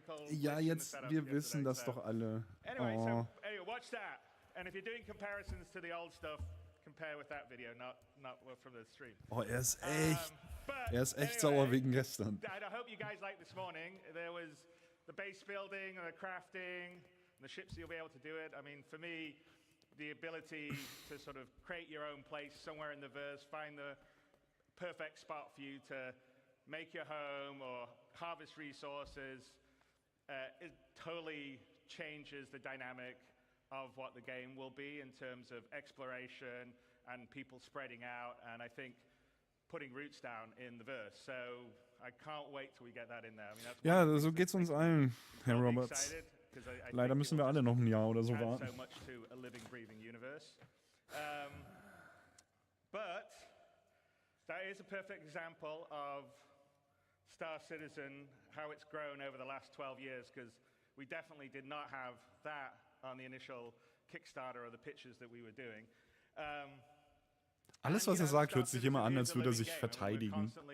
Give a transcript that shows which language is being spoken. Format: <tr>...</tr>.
<de>Ja, jetzt, wir wissen das doch alle. Oh.</de> <en>Watch that. And if you're doing comparisons to the old stuff, compare with that video, not from the stream.</en> <de>Oh, er ist echt sauer wegen gestern.</de> <en>I hope you guys liked this morning. There was the base building, the crafting, the ships, you'll be able to do it. I mean, for me, the ability to sort of create your own place somewhere in the verse, find the perfect spot for you to make your home or harvest resources, it totally changes the dynamic of what the game will be in terms of exploration and people spreading out, and I think putting roots down in the verse. So I can't wait till we get that in there. I mean, that's</en> <de>Ja, so geht's uns allen, Herr Roberts. Leider müssen wir alle noch ein Jahr oder so warten.</de> <en>So much to a living, breathing universe. But that is a perfect example of Star Citizen, how it's grown over the last 12 years, because we definitely did not have that on the initial Kickstarter or the pitches that we were doing.</en> <de>Alles, was er sagt, hört sich immer an, als würde er sich verteidigen.</de>